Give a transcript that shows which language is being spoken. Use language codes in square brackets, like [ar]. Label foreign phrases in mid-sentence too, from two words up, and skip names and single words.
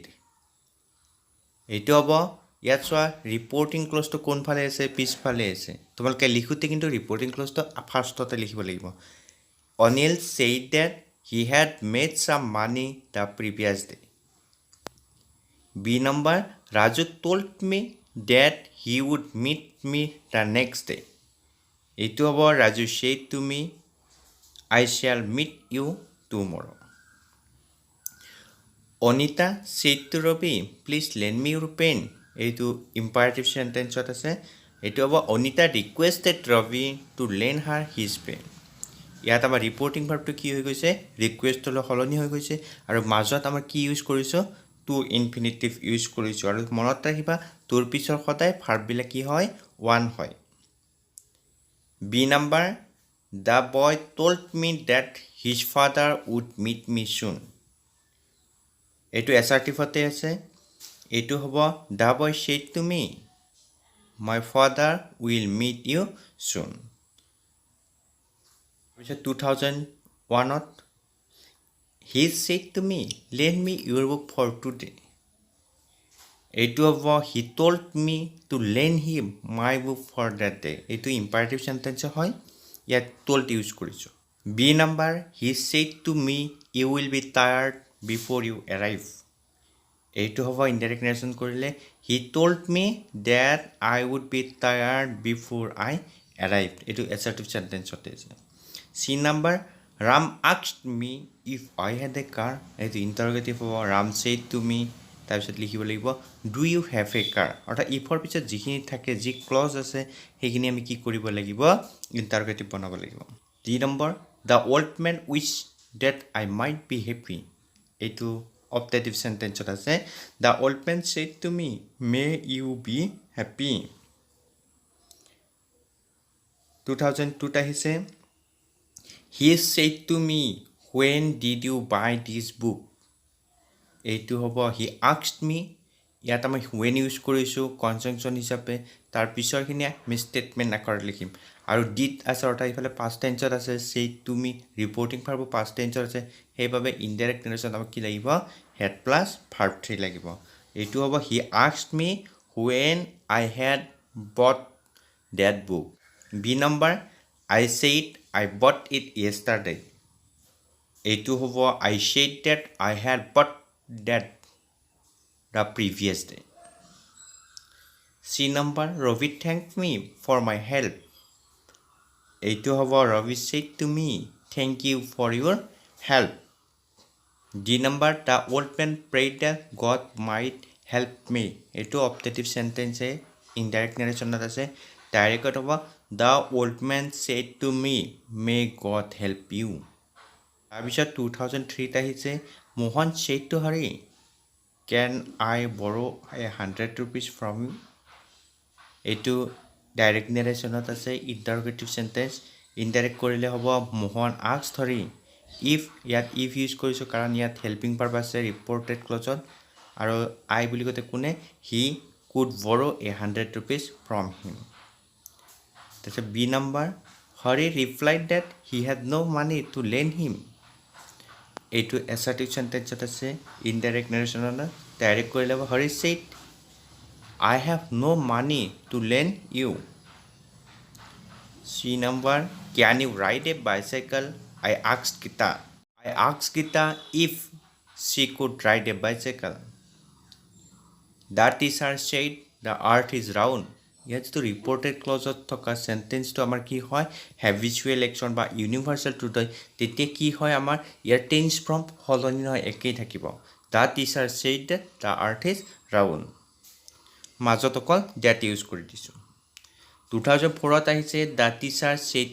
[as] এইটো হ'ব ইয়াত চোৱা [en] reporting clause [as] কোনফালে আছে পিছফালে আছে। তোমালোকে লিখোঁতে কিন্তু [en] reporting clause [as] ফাৰ্ষ্টতে লিখিব লাগিব। [en] Anil said that he had made some money the previous day. B number ৰাজু told me that he would meet me the next day. [as] এইটো হ'ব [en] ৰাজু said to me I shall meet you tomorrow. অনিতা said to Ravi please lend me your pen. [as] এইটো ইম্পাৰেটিভ চেণ্টেন্সত আছে। এইটো হ'ব [en] অনিতা requested Ravi to lend her his pen. [as] ইয়াত আমাৰ ৰিপৰ্টিং ভাৰ্বটো কি হৈ গৈছে ৰিকুৱেষ্টলৈ সলনি হৈ গৈছে আৰু মাজত আমাৰ কি ইউজ কৰিছোঁ [en] to infinitive [as] ইউজ কৰিছোঁ। আৰু মনত ৰাখিবা তোৰ পিছৰ সদায় ভাৰ্ববিলাক কি হয় ওৱান হয়। [en] B number the boy told me that his father would meet me soon. [as] এইটো এছাৰ্টিভতে আছে। এইটো হ'ব [en] the boy said to me my father will meet you soon. তাৰপিছত 2001ত he said to me lend me your book for today. [as] এইটো হ'ব [en] he told me to lend him my book for that day. [as] এইটো ইম্পাৰেটিভ চেণ্টেন্স হয় ইয়াত told ইউজ কৰিছোঁ। [en] B number he said to me you will be tired before you arrive. [as] এইটো হ'ব ইনডাইৰেক্ট নেৰেশ্যন কৰিলে [en] he told me that I would be tired before I arrived. [as] এইটো এছাৰ্টিভ চেণ্টেন্সতে আছে। [en] C number [as] ৰাম [en] asked me if I had a car. [as] এইটো ইণ্টাৰগেটিভ হ'ব [en] ৰাম said to me [as] তাৰপিছত লিখিব লাগিব [en] do you have a car. [as] অৰ্থাৎ ইফৰ পিছত যিখিনি থাকে যি ক্লজ আছে সেইখিনি আমি কি কৰিব লাগিব ইণ্টাৰগেটিভ বনাব লাগিব। [en] D number the old man wish that I might be happy. [as] এইটো অপটেটিভ চেণ্টেন্সত আছে [en] the old man said to me may you be happy. 2002ত আহিছে he said to me when did you buy this book. [as] এইটো হ'ব [en] হি asked me। [as] ইয়াত আমি হুৱেন ইউজ কৰিছোঁ কনজাংশ্যন হিচাপে। তাৰ পিছৰখিনি আমি ষ্টেটমেণ্ট আকাৰত লিখিম আৰু ডিড আছে অৰ্থাৎ ইফালে [en] পাষ্ট টেন্সত [as] আছে [en] said to me [as] ৰিপৰ্টিং ভাৰ্বো [en] পাষ্ট টেন্সত [as] আছে। সেইবাবে [en] indirect narration [as] আমাক কি লাগিব [en] had plus verb 3 [as] লাগিব। এইটো হ'ব [en] হি asked me when I had bought that book. B number I said I bought it yesterday. [as] এইটো হ'ব [en] I said that I had bought that the previous day. C number Ravi thanked me for my help. [as] এইটো হ'ব [en] Ravi said to me thank you for your help. D number the old man prayed that God might help me. [as] এইটো অপটেটিভ চেণ্টেন্সে ইনডাইৰেক্ট নেৰেশ্যনত আছে। ডাইৰেক্টত হ'ব [en] the old man said to me may God help you. [as] তাৰপিছত 2003ত আহিছে [en] মোহন said to Hari can I borrow 100 rupees from you. [as] এইটো [en] direct narrationত [as] আছে ইণ্টাৰগেটিভ চেণ্টেঞ্চ ইনডাইৰেক্ট কৰিলে হ'ব মোহন আস্ক ধৰি ইফ ইয়াত ইফ ইউজ কৰিছোঁ কাৰণ ইয়াত হেল্পিং ভাৰ্ব আছে ৰিপৰ্টেড ক্লজত আৰু আই বুলি কওঁতে কোনে [en] he could borrow 100 rupees from him [as] তাৰপিছত [en] B number Hari replied that he had no money to lend him [as] এইটো এছাৰ্টিভ চেণ্টেঞ্চত আছে [en] indirect narrationত [as] ডাইৰেক্ট কৰিলে হ'ব হৰি [en] said I have no money to lend you. C number, can you ride a bicycle? I asked Gita. I asked Gita if she could ride a bicycle. The teacher said the earth is round. [as] ইয়াত যিটো ৰিপৰ্টেড ক্লজত থকা চেণ্টেঞ্চটো আমাৰ কি হয় হেবিচুৱেল একশ্যন বা ইউনিভাৰ্চেল ট্ৰুথ হয় তেতিয়া কি হয় আমাৰ ইয়াৰ টেন্স ফৰ্ম সলনি নহয় একেই থাকিব [en] The teacher said that the earth is round [as] মাজত অকল ডেট ইউজ কৰি দিছোঁ 2004ত আহিছে [en] the teacher said